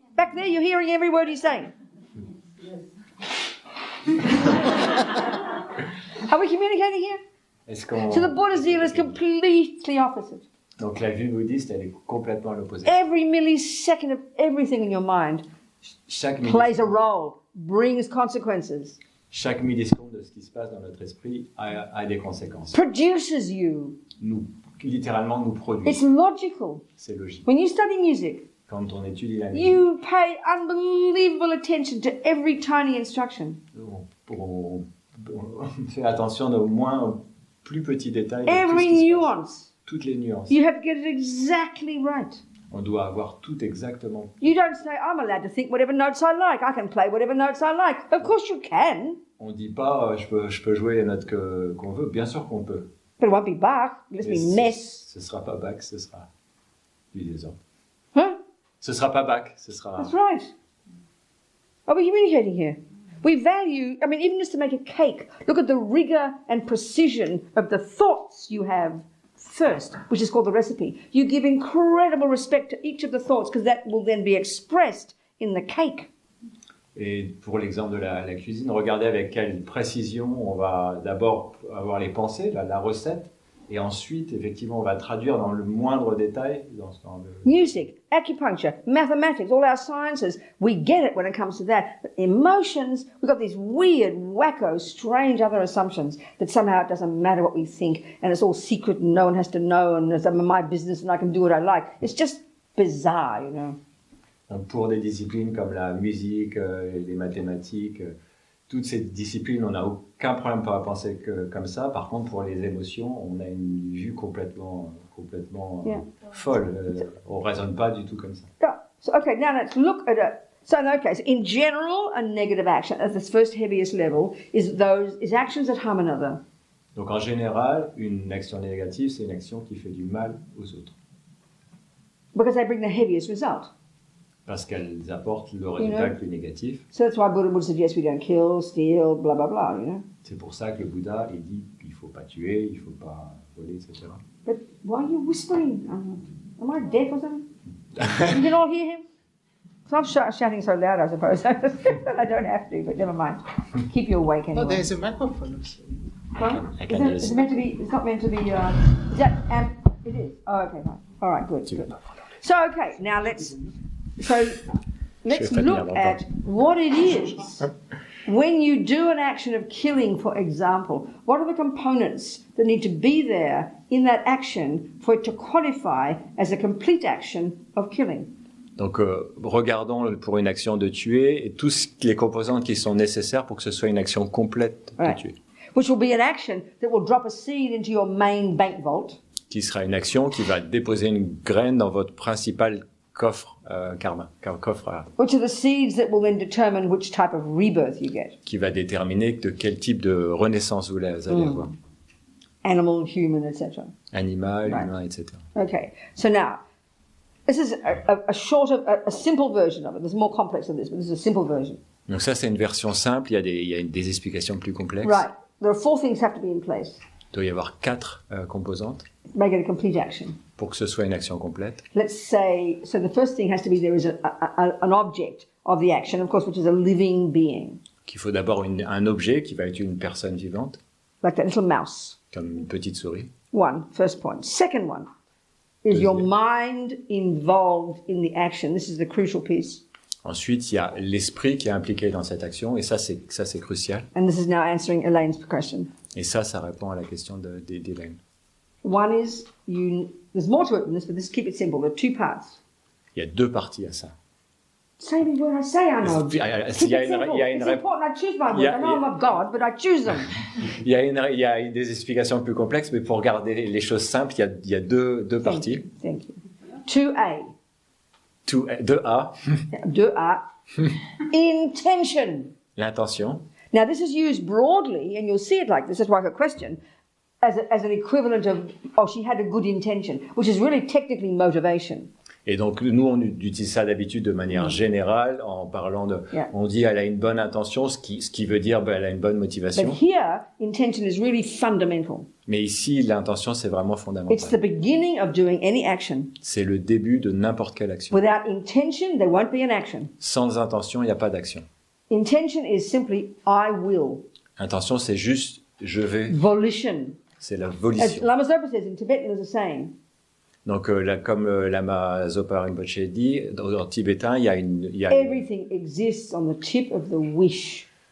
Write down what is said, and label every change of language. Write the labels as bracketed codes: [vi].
[en] Back there, you're hearing every word he's saying. Are we communicating here? [fr] Est-ce qu'on... [en] So the Buddha's deal is completely opposite. [fr] Donc la vue bouddhiste, elle est complètement à l'opposé. [en] Every millisecond of everything in your mind [fr] Chaque [en] plays a role, brings consequences, [fr] Chaque milliseconde de ce qui se passe dans notre esprit a des conséquences. [en] produces you. [fr] Littéralement nous produit. [en] It's logical. [fr] C'est logique. [en] When you study music, [fr] Quand on étudie la musique, [en] you pay unbelievable attention to every tiny instruction. [fr] on fait attention aux plus petits détails, de tout ce [en] Every [fr] qui se passe. [en] nuance. [fr] Toutes les nuances. [en] You have to get it exactly right. [fr] On doit avoir tout exactement. [en] You don't say, I'm allowed to think whatever notes I like. I can play whatever notes I like. Of course you can, [fr] On dit pas je peux jouer les notes qu'on veut. Bien sûr qu'on peut. [en] but it won't be Bach. It'll [fr] Mais [en] be mess. [fr] Ce sera pas Bach, ce sera du désordre. Huh? Ce sera pas Bach, ce sera. [en] That's right. Are we communicating here? We value, I mean, even just to make a cake, look at the rigor and precision of the thoughts you have first, which is called the recipe. You give incredible respect to each of the thoughts because that will then be expressed in the cake. [fr] Et pour l'exemple de la cuisine, regardez avec quelle précision on va d'abord avoir les pensées, la recette, et ensuite, effectivement, on va traduire dans le moindre détail. Dans le... [en] Music, acupuncture, mathematics, all our sciences, we get it when it comes to that. But emotions, we've got these weird, wacko, strange other assumptions that somehow it doesn't matter what we think and it's all secret and no one has to know and it's my business and I can do what I like. It's just bizarre, you know. [fr] Donc pour des disciplines comme la musique, les mathématiques, toutes ces disciplines, on n'a aucun problème à penser comme ça. Par contre, pour les émotions, on a une vue complètement [en] Yeah. [fr] folle. On ne raisonne pas du tout comme ça. [en] So, okay, now let's look at So in that case, in general, a negative action at this first heaviest level is actions that harm another. [fr] Donc en général, une action négative, c'est une action qui fait du mal aux autres. [en] Because they bring the heaviest result. [fr] Parce qu'elles apportent le résultat le plus négatif. [en] So that's why Buddha would suggest we don't kill, steal, blah, blah, blah, you know. [fr] C'est pour ça que le Bouddha il dit qu'il ne faut pas tuer, il ne faut pas voler, etc. [en] But why are you whispering? Am I deaf or something? You can all hear him? So I'm shouting so loud, I suppose. I don't have to, but never mind. Keep you awake anyway. No, there's a microphone also. Right? I can Is it meant to be? It's not meant to be. Is that? It is. Oh, okay, fine. All right, good. So okay, now let's look at what it is when you do an action of killing, for example. What are the components that need to be there in that action for it to qualify as a complete action of killing? [fr] Donc, regardons pour une action de tuer et tous les composantes qui sont nécessaires pour que ce soit une action complète de tuer. [en] Which will be an action that will drop a seed into your main bank vault. [fr] Qui sera une action qui va déposer une graine dans votre principal coffre karma, coffre. [en] Which are the seeds that will then determine which type of rebirth you get. [fr] Qui va déterminer de quel type de renaissance vous allez avoir. [en] Animal, human, etc. [fr] Animal, humain, etc. [en] Okay, so now, this is a simple version of it. There's more complex than this, but this is a simple version. [fr] Donc ça, c'est une version simple. Il y a des explications plus complexes. [en] Right. There are 4 things have to be in place. [fr] Il doit y avoir 4 composantes. [en] Make it a complete action. [fr] Pour que ce soit une action complète. [en] Let's say, so the first thing has to be there is an object of the action, of course, which is a living being. [fr] Qu'il faut d'abord un objet qui va être une personne vivante. [en] Like that little mouse. [fr] Comme une petite souris. [en] First point. Second one is your mind involved in the action. This is the crucial piece. [fr] Ensuite, il y a l'esprit qui est impliqué dans cette action, et ça c'est crucial. [en] And this is now answering Elaine's question. [fr] Et ça répond à la question d'Elaine. [en] One is, there's more to it than this, but let's keep it simple. There are 2 parts. [fr] Il y a 2 parties à ça. [en] Say me what I say, Arnold. [fr] Il y a une [en] It's important I choose my words. I know I'm a God, but I choose them. [fr] Il y a des explications plus complexes, mais pour garder les choses simples, il y a deux parties. [en] Thank you. 2A. 2A. 2A. Intention. [fr] L'intention. [en] Now this is used broadly, and you'll see it like this. That's why her question, as an equivalent of, she had a good intention, which is really technically motivation. [fr] Et donc, nous, on utilise ça d'habitude de manière générale, en parlant on dit elle a une bonne intention, ce qui veut dire elle a une bonne motivation. [en] But here, intention is really fundamental. [fr] Mais ici, l'intention, c'est vraiment fondamental. [en] It's the beginning of doing any action. [fr] C'est le début de n'importe quelle action. [en] Whiwithout intention, there won't be an action. [fr] Sans intention, il n'y a pas d'action. [en] Intention is simply I will. [fr] Intention, c'est juste je vais. [en] Volition. [fr] C'est la volition. [en] As Lama Zopa says in Tibetan, there's a saying. [fr] Donc, comme Lama Zopa Rinpoche dit, en tibétain, il y a [en] Everything exists on the tip of the wish.